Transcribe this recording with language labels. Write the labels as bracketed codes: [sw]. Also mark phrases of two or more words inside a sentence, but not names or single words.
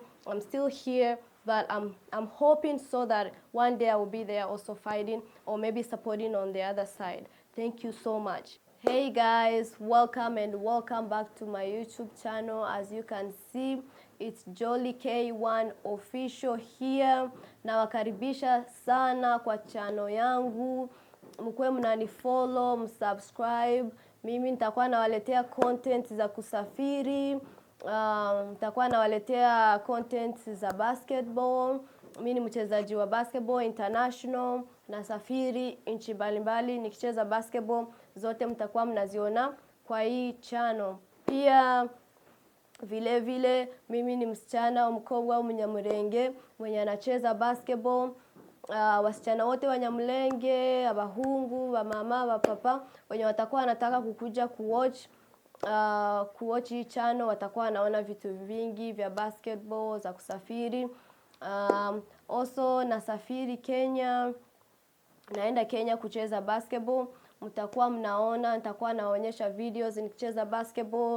[en] I'm still here, but I'm hoping so that one day I will be there also fighting or maybe supporting on the other side. Thank you so much. Hey guys, welcome back to my YouTube channel. As you can see, it's Jolly K1 official here. [sw] Nawakaribisha sana kwa channel yangu. Mkuwe mnanifollow, msubscribe. Mimi nitakuwa nawaletea content za kusafiri. Nitakuwa nawaletea content za basketball. Mimi ni mchezaji wa basketball international. Nasafiri nchi mbalimbali nikicheza basketball, zote mtakuwa mnaziona kwa hii channel. Pia vile vile mimi ni msichana mkongwe Mnyamulenge mwenye anacheza basketball. Wasichana wote wa Nyamulenge, abahungu, ba mama, ba papa wenye watakuwa wanataka kukuja kuwatch hii channel, watakuwa wanaona vitu vingi vya basketball za kusafiri. Also nasafiri Kenya. Naenda Kenya kucheza basketball. Mtakuwa mnaona, nitakuwa naonyesha videos nikicheza basketball.